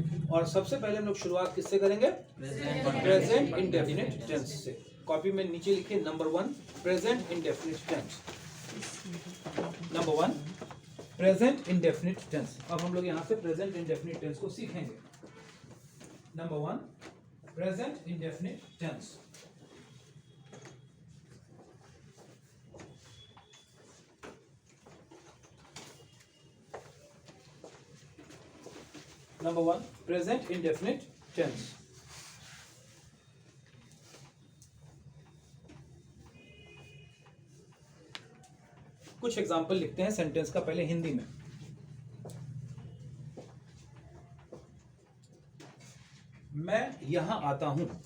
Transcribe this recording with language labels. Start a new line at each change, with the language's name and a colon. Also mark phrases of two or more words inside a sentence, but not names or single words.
Hindi: और सबसे पहले हम लोग शुरुआत किससे करेंगे?
English: present indefinite tense
Hindi: से। कॉपी में नीचे लिखिए
English: number 1 present indefinite tense. number 1 present indefinite tense.
Hindi: अब हम लोग यहाँ से
English: present indefinite tense
Hindi: को सीखेंगे।
English: number 1 present indefinite tense. Number 1 present indefinite tense।
Hindi: कुछ एग्जाम्पल लिखते हैं सेंटेंस का पहले हिंदी में। मैं यहां आता हूं।